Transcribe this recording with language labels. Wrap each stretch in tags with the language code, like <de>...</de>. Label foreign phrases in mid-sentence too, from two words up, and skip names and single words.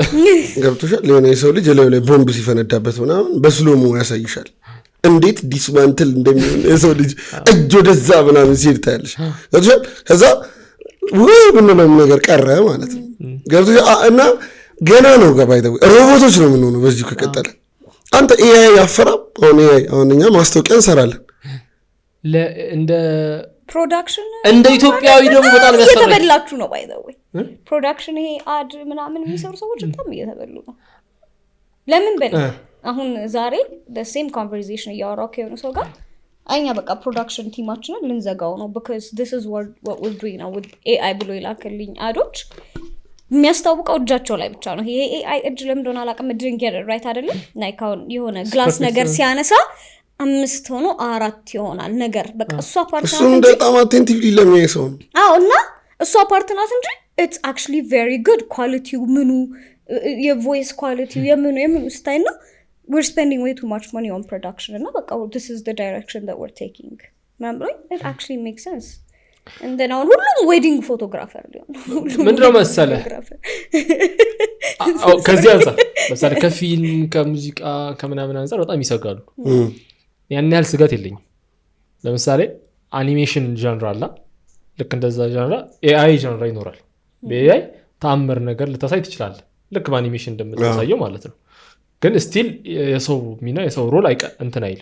<am>ገብቶሻል ለኔ የሰው ልጅ ላይ ቦምብ ሲፈነዳበት ምናምን በስሎሙ ያሳይሻል እንዴት ዲስማንትል እንደሚሆን የሰው ልጅ እጅ ወደዛ ምናምን ሲል ታያለሽ ገብቶሻል ከዛ ወይ ምንም ነገር ቀረ ማለት ነው ገብቶሻል እና ገና ነው ገባይተው ሮቦቶች ነው የምንሆነው በዚህ ከቀጠለ አንተ ኤአይ ያፈራም አሁን እኛ ማስታወቂያ እንሰራለን እንደ ፕሮዳክሽን እንደ ኢትዮጵያዊ ደግሞ በጣም ያሰራል እየተበላችሁ ነው</am> <en>by the way</en> <am>ፕሮዳክሽን ይሄ አድ ምናምን የሚሰሩ ሰዎች በጣም እየተበሉ ነው ለምን በል አሁን ዛሬ</am> <en>the same conversation</en> <am>እያወራው ከሆነ ሰው ጋር አይኛ በቃ ፕሮዳክሽን ቲማችንን ልንዘጋው ነው</am> <en>because this is what we're doing now with AI</en> <am>ብሎ ይላከልኝ አዶች የሚያስታውቀው እጃቸው ላይ ብቻ ነው ይሄ AI እጅ ለምን እንደሆነ አላውቅም</am> <en>drink right</en> <am>አይደለም like የሆነ ግላስ ነገር ሲያነሳ 5 ሆኖ 4 ይሆናል ነገር በቃ እሷ ፓርት እሱ በጣም አቴንቲቭሊ ለሚያየው እና እሷ ፓርት ናት እንጂ</am> <en>it's actually very good quality</en> <am>ምኑ የቮይስ quality የምኑ ስታይል ነው</am> <en>we're spending way too much money on production and baka this is the direction that we're taking remember it actually makes sense and then on ሁሉም wedding photographer</en> <am>ምንድነው መሰለ ከዚህ አንፃር መሰለ ከፊልም ከሙዚቃ ከምናምን አንፃር በጣም ይሰጋሉ ያን ያህል ስጋት የለኝም ለምሳሌ አኒሜሽን genre አለ ልክ እንደዛ genre AI genre ይኖራል በAI ታምር ነገር ልታሳይ ትችላለህ ልክ በአኒሜሽን እንደምታሳየው ማለት ነው ግን ስቲል የሰው ሚና የሰው ሮል እንትን አይልም</am>